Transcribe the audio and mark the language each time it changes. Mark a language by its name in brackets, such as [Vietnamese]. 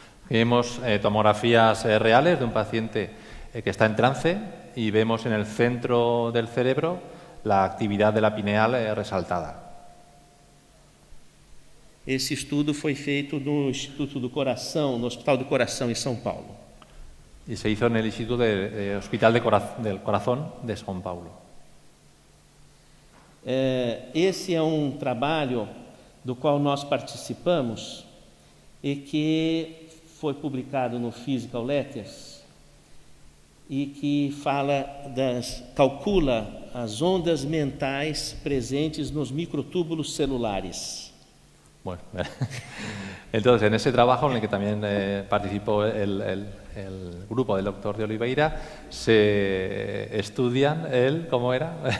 [Spanish] Vemos tomografías reales de un paciente que está en trance y vemos en el centro del cerebro la actividad de la pineal resaltada. [Portuguese] Esse estudo foi feito no Instituto do Coração, no Hospital do Coração em São Paulo. [Spanish] Y se hizo en el Instituto de Hospital del Corazón de São Paulo. [Portuguese] Esse é um trabalho do qual nós participamos e que foi publicado no Physical Letters e que calcula as ondas mentais presentes nos microtúbulos celulares. [Spanish] Bueno, entonces en ese trabajo en el que también participó el grupo del doctor de Oliveira, se estudian ¿cómo era?